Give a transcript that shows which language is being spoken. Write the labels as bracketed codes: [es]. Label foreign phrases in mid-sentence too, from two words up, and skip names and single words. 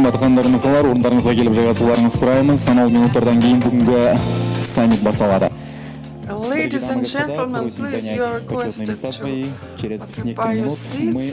[kk] мырзалар, орындарыңызға келіп жайғасуларыңызды сұраймыз. Санаулы минуттардан кейін бүгінгі саммит басталады. [en] Ladies and gentlemen, please, you are requested to occupy your seats.